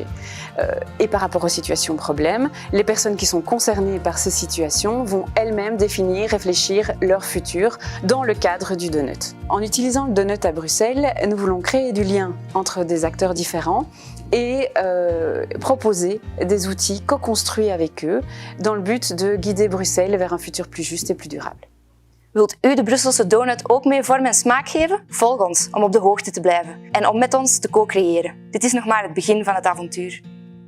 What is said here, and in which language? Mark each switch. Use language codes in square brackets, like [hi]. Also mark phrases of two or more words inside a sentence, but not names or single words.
[fr] Et par rapport aux situations problèmes, les personnes qui sont concernées par ces situations vont elles-mêmes définir, réfléchir leur futur dans le cadre du donut. En utilisant le donut à Bruxelles, nous voulons créer du lien entre des acteurs différents et proposer des outils co-construits avec eux dans le but de guider Bruxelles vers un futur plus juste et plus durable. [nl] Wilt u de Brusselse donut ook mee vorm en smaak geven? Volg ons om op de hoogte te blijven en om met ons te co-creëren. Dit is nog maar het begin van het avontuur.